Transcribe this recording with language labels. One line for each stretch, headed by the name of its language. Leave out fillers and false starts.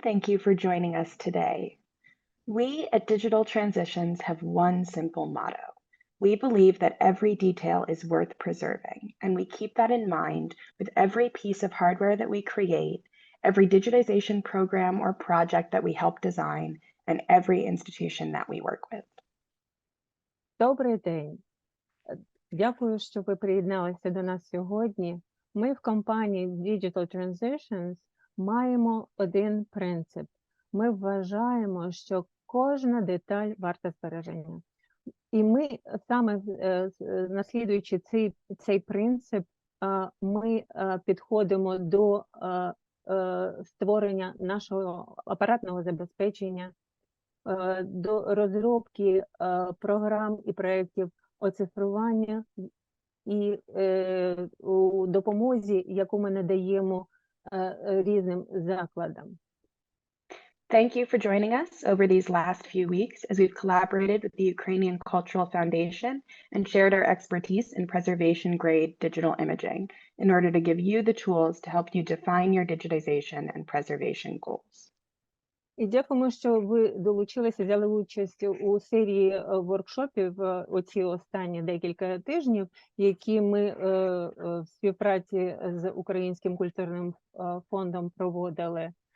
English: Thank you for joining us today. We at Digital Transitions have one simple motto. We believe that every detail is worth preserving, and we keep that in mind with every piece of hardware that we create, every digitization program or project that we help design, and every institution that we work with.
Ukrainian: Добрий день. Дякую, що ви приєдналися до нас сьогодні. Ми в компанії Digital Transitions маємо один принцип. Ми вважаємо, що кожна деталь варта збереження. І ми саме наслідуючи цей принцип, ми підходимо до створення нашого апаратного забезпечення до розробки програм і проєктів оцифрування і у допомозі, яку ми надаємо різним закладам.
English: Thank you for joining us over these last few weeks as we've collaborated with the Ukrainian Cultural Foundation and shared our expertise in preservation-grade digital imaging in order to give you the tools to help you define your digitization and preservation goals.
Ukrainian: І дякуємо, що ви долучилися, взяли участь у серії воркшопів оці останні декілька тижнів, які ми в співпраці з Українським культурним фондом проводили.